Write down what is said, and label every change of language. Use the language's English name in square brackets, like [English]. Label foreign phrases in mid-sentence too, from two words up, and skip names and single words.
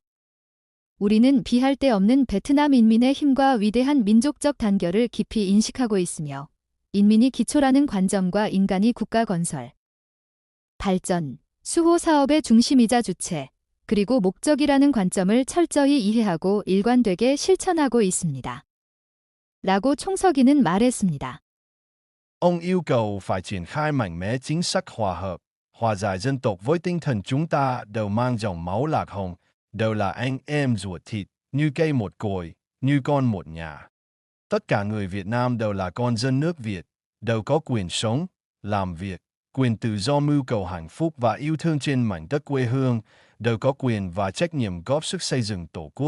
[Korean] 우리는 비할 데 없는 베트남 인민의 힘과 위대한 민족적 단결을 깊이 인식하고 있으며 인민이 기초라는 관점과 인간이 국가 건설, 발전, 수호 사업의 중심이자 주체, 그리고 목적이라는 관점을 철저히 이해하고 일관되게 실천하고 있습니다. 라고 총서기는 말했습니다. [Vietnamese] Ông yêu cầu phải triển khai mạnh mẽ chính sách hòa hợp, hòa giải dân tộc với tinh thần chúng ta đều mang dòng máu lạc hồng, đều là anh em ruột thịt, như cây một cội, như con một nhà. Tất cả người Việt Nam đều là con dân nước Việt, đều có quyền sống, làm việc, quyền tự do mưu cầu hạnh phúc và yêu thương trên mảnh đất quê hương, đều có quyền và trách nhiệm góp sức xây dựng Tổ quốc.